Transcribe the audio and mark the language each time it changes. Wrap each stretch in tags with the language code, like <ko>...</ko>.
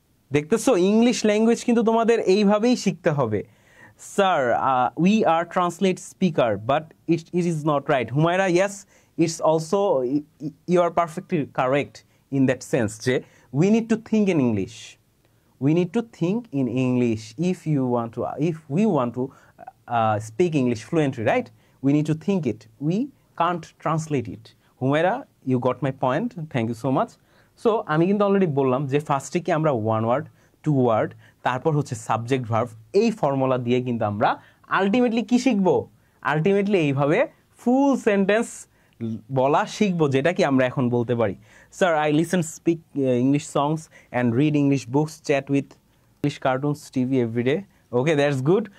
<bn>দেখতেছো, English language কিন্তু তোমাদের এইভাবেই শিখতে হবে।</bn> <en>Sir we are translate speaker, but it is not right. Humaira, yes, it's also, you are perfectly correct in that sense, যে we need to think in English. We need to think in English if we want to speak English fluently, right? We need to think it. We can't translate it. Humaira, you got my point. Thank you so much.</en> <bn>So আমি কিন্তু already বললাম যে ফার্স্টে কি আমরা one word, two word, তারপর হচ্ছে subject verb, এই ফর্মুলা দিয়ে কিন্তু আমরা আলটিমেটলি কি শিখবো? আলটিমেটলি এইভাবে ফুল সেন্টেন্স বলা শিখবো, যেটা কি আমরা এখন বলতে পারি।</bn> <en>Sir I listen speak English songs and read English books, chat with English cartoons TV everyday. Okay, that's good.</en>